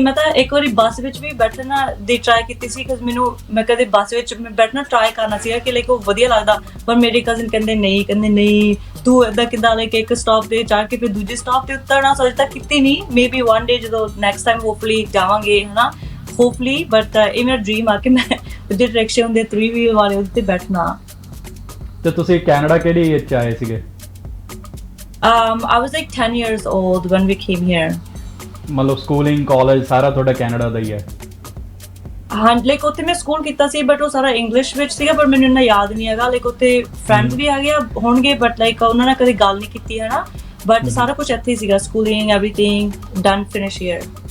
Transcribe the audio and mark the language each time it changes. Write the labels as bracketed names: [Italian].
[Punjabi] ਮੈਂ ਤਾਂ ਇੱਕ ਵਾਰੀ ਬੱਸ ਵਿੱਚ ਵੀ ਬੈਠਣਾ ਦੀ ਟਰਾਈ ਕੀਤੀ ਸੀ, ਕਿਉਂਕਿ ਮੈਂ ਕਦੇ ਬੱਸ ਵਿੱਚ ਮੈਂ ਬੈਠਣਾ ਟਰਾਈ ਕਰਨਾ ਸੀਗਾ ਕਿ ਲਾਈਕ ਉਹ ਵਧੀਆ ਲੱਗਦਾ, ਪਰ ਮੇਰੇ ਕਜ਼ਨ ਕਹਿੰਦੇ ਨਹੀਂ ਤੂੰ ਏਦਾਂ ਕਿੱਦਾਂ ਲਾਈਕ ਇੱਕ ਸਟਾਪ ਤੇ ਚੜ੍ਹ ਕੇ ਫਿਰ ਦੂਜੇ ਸਟਾਪ ਤੇ ਉਤਰਨਾ। ਸੋ ਅਜੇ ਤੱਕ ਕੀਤੀ ਨਹੀਂ, [English] maybe one day [Punjabi] ਜਦੋਂ ਨੈਕਸਟ ਟਾਈਮ ਹੋਪਫੁਲੀ ਜਾਵਾਂਗੇ, ਹਨਾ, ਹੋਪਫੁਲੀ। ਬਟ ਇਹ ਮੇਰਾ ਡ੍ਰੀਮ ਆ ਕਿ ਮੈਂ ਉਹਦੇ ਰਿਕਸ਼ੇ ਹੁੰਦੇ 3 ਵੀਲ ਵਾਲੇ ਉਹਦੇ ਤੇ ਬੈਠਣਾ। ਤੇ ਤੁਸੀਂ ਕੈਨੇਡਾ ਕਿਹੜੀ ਏਜ 'ਚ ਆਏ ਸੀਗੇ? [English] I was like 10 years old when we came here. [Punjabi] ਮਤਲਬ ਸਕੂਲਿੰਗ ਕਾਲਜ ਸਾਰਾ ਤੁਹਾਡਾ ਕੈਨੇਡਾ ਦਾ ਹੀ ਹੈ? ਹਾਂ, ਲਾਈਕ ਉੱਥੇ ਮੈਂ ਸਕੂਲ ਕੀਤਾ ਸੀ, ਬਟ ਉਹ ਸਾਰਾ ਇੰਗਲਿਸ਼ ਵਿੱਚ ਸੀਗਾ, ਪਰ ਮੈਨੂੰ ਇੰਨਾ ਯਾਦ ਨਹੀਂ ਹੈਗਾ। ਲਾਈਕ ਉੱਥੇ ਫਰੈਂਡਸ ਵੀ ਹੈਗੇ ਹੋਣਗੇ, ਬਟ ਲਾਈਕ ਉਹਨਾਂ ਨਾਲ ਕਦੇ ਗੱਲ ਨਹੀਂ ਕੀਤੀ, ਹਨਾ, ਬਟ ਸਾਰਾ ਕੁਝ ਇੱਥੇ ਹੀ ਸੀਗਾ, [English] Schooling everything done finish here.